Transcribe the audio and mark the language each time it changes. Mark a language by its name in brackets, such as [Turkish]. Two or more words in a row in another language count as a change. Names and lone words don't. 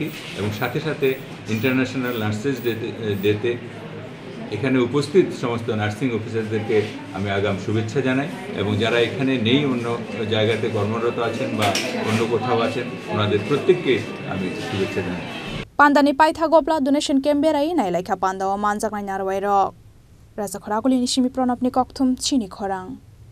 [Bangla] এবং সাথে সাথে ইন্টারন্যাশনাল নার্সেস ডেতে এখানে উপস্থিত সমস্ত নার্সিং অফিসারদেরকে আমি আগাম শুভেচ্ছা জানাই, এবং যারা এখানে নেই, অন্য জায়গাতে কর্মরত আছেন বা অন্য কোথাও আছেন, ওনাদের প্রত্যেককে আমি শুভেচ্ছা জানাই। [Kok Borok] पान्दानि पाइथा गब्ला डोनेशन केम्बेराई नाइलाइखा पान्दावा मानजागनाय नारवाय रक राजा खरागुलिनि सिमी प्रणबनि कक्थुम चिनि खरां।